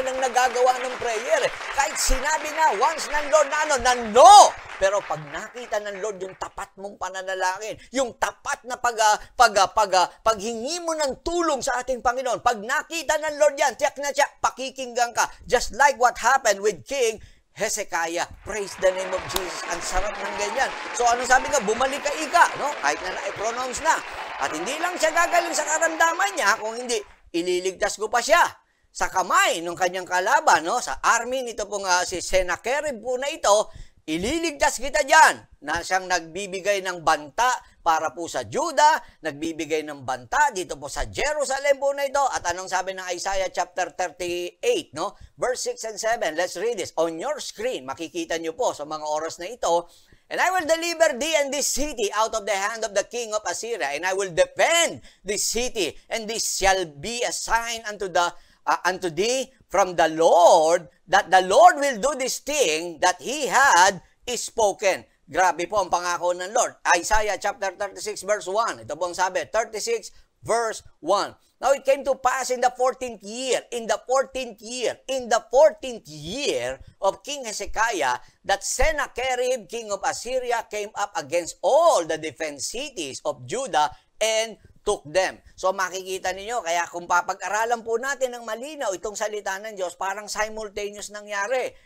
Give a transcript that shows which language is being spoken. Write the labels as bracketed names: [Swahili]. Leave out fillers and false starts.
[Filipino] Yan ang nagagawa ng prayer. Kahit sinabi na once ng Lord na no! Pero pag nakita ng Lord yung tapat mong pananalangin, yung tapat na paghingi mo ng tulong sa ating Panginoon, pag nakita ng Lord yan, tiyak na tiyak, pakikinggan ka. [English] Just like what happened with King Hezekiah. Praise the name of Jesus. [Filipino] Ang sarap ng ganyan. So ano sabi nga, bumalik ka ika, no? Kahit na na-pronounce na. At hindi lang siya gagaling sa karamdaman niya, kung hindi, ililigtas ko pa siya sa kamay ng kanyang kalaban, no? Sa army nito pong si Sennacherib po na ito, ililigtas kita dyan, na siyang nagbibigay ng banta para po sa Judah, nagbibigay ng banta dito po sa Jerusalem po na ito. At anong sabi ng Isaiah chapter 38, no? [English] Verse 6 and 7, let's read this. On your screen, [Filipino] makikita nyo po sa mga oras na ito, [English] and I will deliver thee and this city out of the hand of the king of Assyria, and I will defend this city, and this shall be a sign unto thee from the Lord, that the Lord will do this thing that He had spoken. [Filipino] Grabe po ang pangako ng Lord. Isaiah chapter 36 verse 1. Ito po ang sabi, 36 verse 1. [English] Now it came to pass in the 14th year, in the 14th year of King Hezekiah, that Sennacherib, king of Assyria, came up against all the defense cities of Judah and took them. [Filipino] So makikita ninyo, kaya kung papag-aralan po natin ng malinaw itong salita ng Diyos, parang simultaneous nangyari.